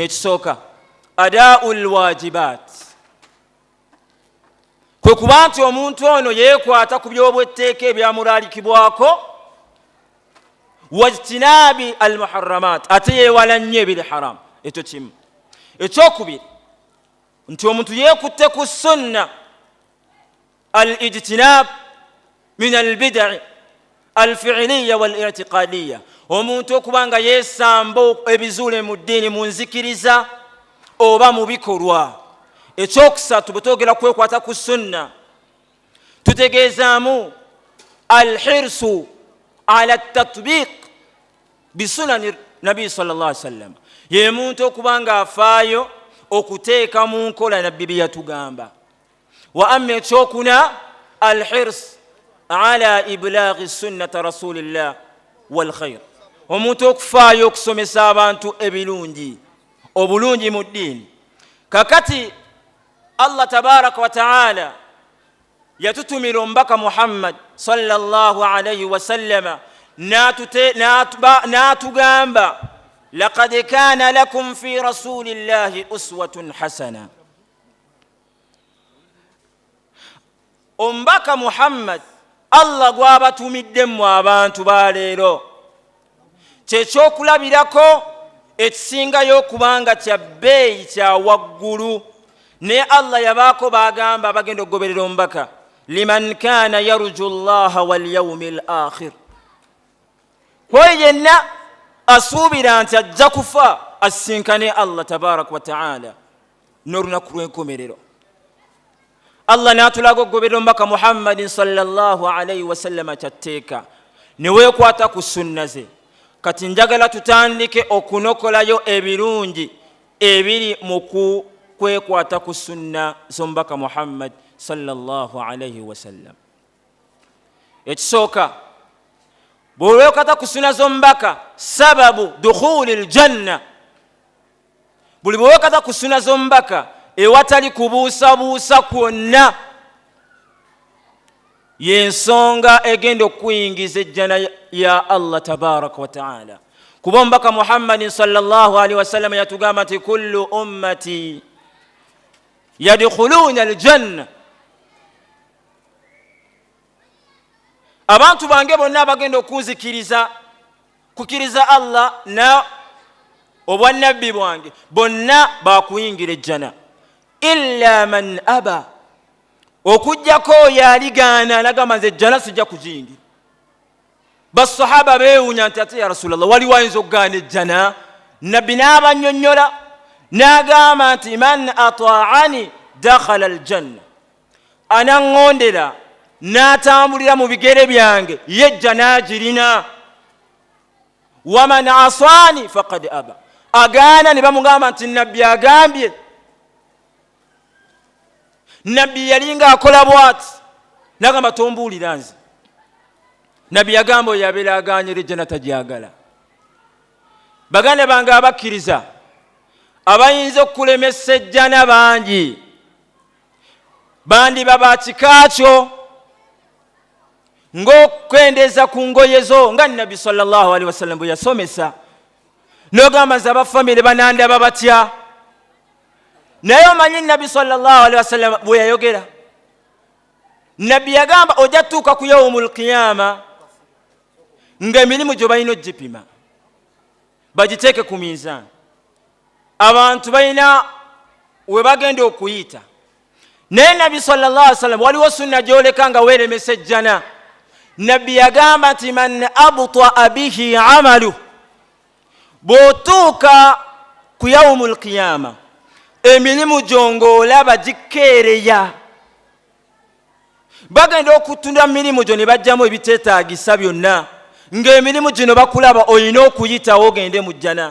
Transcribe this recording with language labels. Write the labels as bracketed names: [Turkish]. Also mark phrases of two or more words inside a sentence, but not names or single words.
[Ganda] Ekisooka, [Arabic] أداء الواجبات, [Ganda] kwe kuba nti omuntu ono yeekwata ku by'obwetteeka ebyamulaalikibwako, [Arabic] واجتناب المحرمات, [Ganda] ate yeewala nnyo ebiri haramu. Ekyo kimu. Ekyokubiri, nti omuntu yeekutte ku sunna, [Arabic] الاجتناب من البدع الفعلية والاعتقادية, [Ganda] omuntu okuba nga yeesamba ebizuule mu ddiini mu nzikiriza oba mu bikolwa. Ekyokusatu, bwe twogera kwekwata ku sunna tutegeezaamu [Arabic] الحرص على تطبيق سنن النبي صلى الله عليه وسلم, [Ganda] ye muntu okuba nga afaayo okuteeka mu nkola nabbi bye yatugamba. [Arabic] وأما ekyokuna, الحرص على إبلاغ سنة رسول الله والخير, [Ganda] omuntu okufaayo okusomesa abantu ebirungi, obulungi mu ddiini. Kakati Allah [Arabic] تبارك وتعالى [Ganda] yatutumira omubaka Muhammad [Arabic] صلى الله عليه وسلم [Ganda] n'atugamba, [Arabic] لقد كان لكم في رسول الله أسوة حسنة. [Ganda] Omubaka Muhammad Allah gw'abatumiddemu abantu ba leero kyekyokulabirako ekisingayo okubanga kya bbeeyi, kya waggulu. Ne Allah yabaako bagamba bagenda okugoberera omubaka, [Arabic] لمن كان يرجو الله واليوم الآخر, [Ganda] kwe yenna asuubira nti ajja kufa asinkane Allah [Arabic] تبارك وتعالى [Ganda] n'olunaku lw'enkomerero. Allah n'atulaga okugoberera omubaka Muhammadin [Arabic] صلى الله عليه وسلم [Ganda] kyatteeka, ne weekwata ku sunna ze. Kati njagala tutandike okunokolayo ebirungi ebiri mu kwekwata ku sunna z'omubaka Muhammad [Arabic] صلى الله عليه وسلم. [Ganda] Ekisooka, bw'olwekwata ku sunna z'omubaka, [Arabic] سبب دخول الجنة, [Ganda] buli bw'olwekwata ku sunna z'omubaka ewatali kubuusabuusa kwonna, y'ensonga egenda okuyingiza ejjana ya Allah [Arabic] تبارك وتعالى. [Ganda] Kuba omubaka Muhammadin [Arabic] صلى الله عليه وسلم [Ganda] yatugamba nti [Arabic] كل أمتي يدخلون الجنة, [Ganda] abantu bange bonna bagenda okunzikiriza, kukiriza Allah na obwannabbi bwange, bonna bakuyingira ejjana, [Arabic] إلا من أبى, [Ganda] okujjako oyo aligaana nagamba nze ejjana sijja kugiyingira. Basahaba beewuunya nti ate [Arabic] يا رسول الله, [Ganda] waliwo ayinza okugaana ejjana? Nabbi n'abannyonnyola n'agamba nti [Arabic] من أطاعني دخل الجنة, [Ganda] anaŋŋondera n'atambulira mu bigere byange ye ejjana agirina. [Arabic] ومن عصاني فقد أبى, [Ganda] agaana ne bamugamba nti nabbi agambye. Nabbi yalinga akola bwati, n'agamba tombuulira nze. Nabbi yagamba oyo abeera agaanyira ejjana tagyagala. Baganda bange abakkiriza, abayinza okulemesa ejjana bangi, bandiba ba kika kyo, ng'okwendeeza ku ngoye zo nga Nabbi [Arabic] صلى الله عليه وسلم [Ganda] bwe yasomesa, n'ogamba nze abafamire banandaba batya. Naye omanyi Nabbi [Arabic] صلى الله عليه وسلم [Ganda] bwe yayogera, Nabbi yagamba ojja tuuka ku [Arabic] يوم القيامة [Ganda] ng'emirimu gyo balina ogipima bagiteeke ku mizaani. Abantu balina we bagenda okuyita. Naye Nabbi [Arabic] صلى الله عليه وسلم [Ganda] waliwo sunna gy'oleka nga weeremesa ejjana. Nabbi yagamba nti [Arabic] من أبطأ به عمله, [Ganda] bw'otuuka ku [Arabic] يوم القيامة [Ganda] emirimu gyo ng'olaba gikeereya, bagenda okutunda mirimu gyo ne bajjamu ebiteetaagisa byonna, ng'emirimu gino bakulaba olina okuyitawo ogende mu jjana.